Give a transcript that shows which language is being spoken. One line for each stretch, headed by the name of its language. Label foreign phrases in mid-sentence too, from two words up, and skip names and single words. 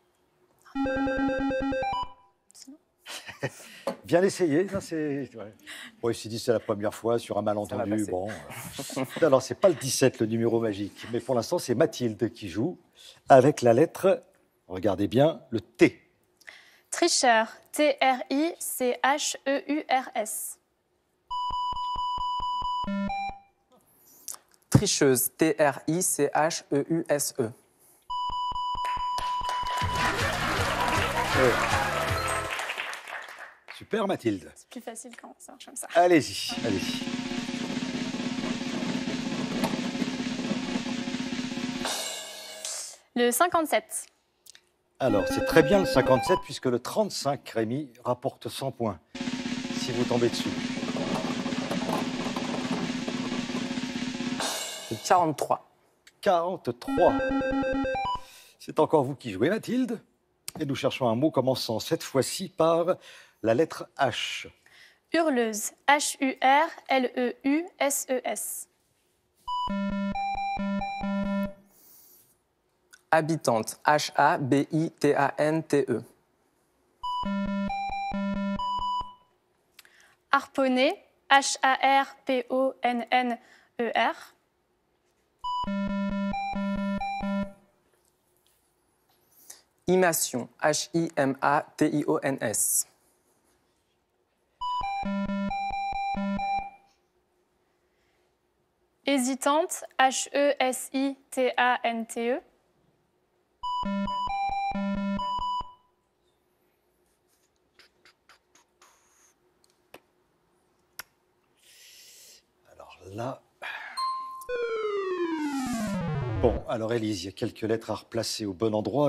French: Bien essayé. Non, c'est... Ouais. Bon, il s'est dit c'est la première fois sur un malentendu. passer. Bon. Alors, c'est pas le 17, le numéro magique. Mais pour l'instant, c'est Mathilde qui joue avec la lettre, regardez bien, le T. Tricheur. T-R-I-C-H-E-U-R-S. Tricheuse. T-R-I-C-H-E-U-S-E. Super, Mathilde. C'est plus facile quand ça marche comme ça. Allez-y, allez-y. Le 57. Alors, c'est très bien le 57, puisque le 35, Rémi, rapporte 100 points, si vous tombez dessus. Le 43. 43. C'est encore vous qui jouez, Mathilde. Et nous cherchons un mot commençant cette fois-ci par la lettre H. Hurleuse. Hurleuses. Habitante. Habitante. Harponner. Harponner. Imation. Himations. Hésitante. Hesitante. Alors là... Bon, alors Élise, il y a quelques lettres à replacer au bon endroit.